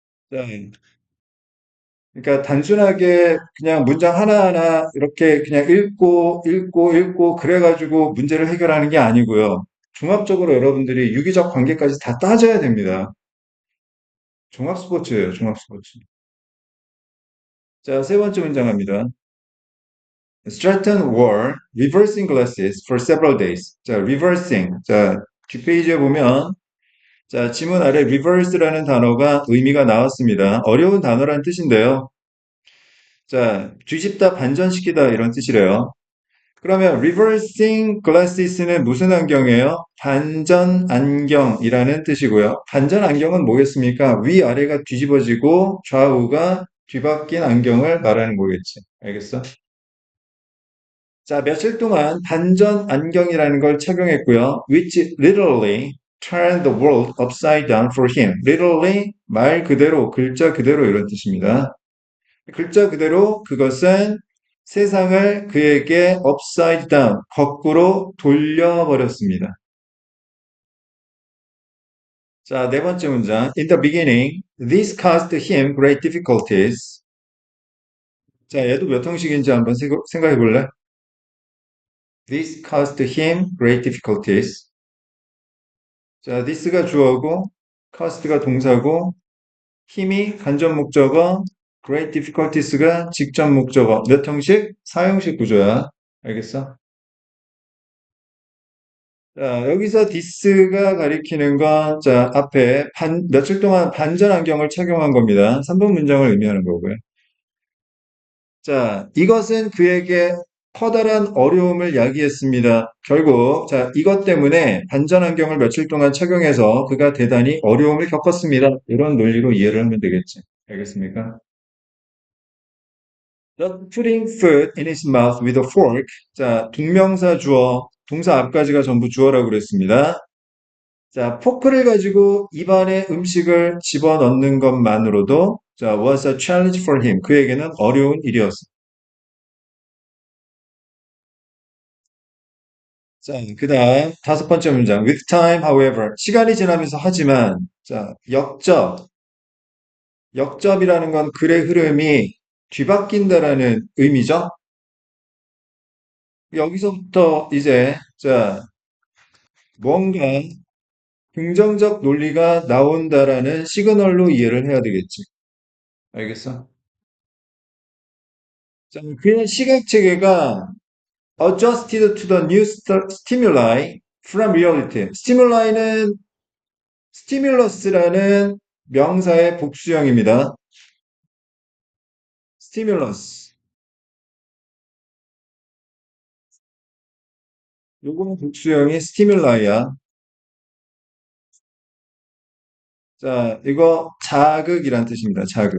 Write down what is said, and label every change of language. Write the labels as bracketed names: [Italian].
[Korean] 자, 그러니까 단순하게 그냥 문장 하나하나 이렇게 그냥 읽고 그래가지고 문제를 해결하는 게 아니고요. 종합적으로 여러분들이 유기적 관계까지 다 따져야 됩니다. 종합 스포츠예요, 종합 스포츠. 자, 세 번째 문장합니다. [English] Stratton wore reversing glasses for several days. 자, reversing. [Korean] 자, 뒷페이지에 보면 자, 지문 아래 reverse라는 단어가 의미가 나왔습니다. 어려운 단어란 뜻인데요. 자, 뒤집다, 반전시키다 이런 뜻이래요. 그러면 reversing glasses는 무슨 안경이에요? 반전 안경이라는 뜻이고요. 반전 안경은 뭐겠습니까? 위아래가 뒤집어지고 좌우가 뒤바뀐 안경을 말하는 거겠지. 알겠어? 자, 며칠 동안 반전 안경이라는 걸 착용했고요. [English] which literally turned the world upside down for him. [Korean] literally 말 그대로, 글자 그대로 이런 뜻입니다. 글자 그대로 그것은 세상을 그에게 [English] upside down, [Korean] 거꾸로 돌려버렸습니다. 자, 네 번째 문장. [English] In the beginning, this caused him great difficulties. [Korean] 자, 얘도 몇 형식인지 한번 생각해 볼래? [English] This caused him great difficulties. [Korean] 자, this가 주어고, caused가 동사고, 힘이 간접 목적어, great difficulties가 직접 목적어. 몇 형식? 사형식 구조야. 알겠어? 자, 여기서 this가 가리키는 건, 자, 앞에 며칠 동안 반전 안경을 착용한 겁니다. 3번 문장을 의미하는 거고요. 자, 이것은 그에게 커다란 어려움을 야기했습니다. 결국, 자, 이것 때문에 반전 안경을 며칠 동안 착용해서 그가 대단히 어려움을 겪었습니다. 이런 논리로 이해를 하면 되겠지. 알겠습니까? [English] Just putting food in his mouth with a fork. [Korean] 자, 동명사 주어, 동사 앞까지가 전부 주어라고 그랬습니다. 자, 포크를 가지고 입안에 음식을 집어넣는 것만으로도 자, [English] was a challenge for him. [Korean] 그에게는 어려운 일이었습니다. 자, 그 다음 다섯 번째 문장. [English] With time, however. [Korean] 시간이 지나면서 하지만, 자, 역접이라는 건 글의 흐름이 뒤바뀐다라는 의미죠. 여기서부터 이제, 자, 뭔가 긍정적 논리가 나온다라는 시그널로 이해를 해야 되겠지. 알겠어? 자, 그의 시각 체계가 [English] adjusted to the new stimuli from reality. [Korean] stimul이는 stimulus라는 명사의 복수형입니다. [English] stimulus. [Korean] 요거는 복수형이 stimuli 자, 이거 자극이란 뜻입니다. 자극.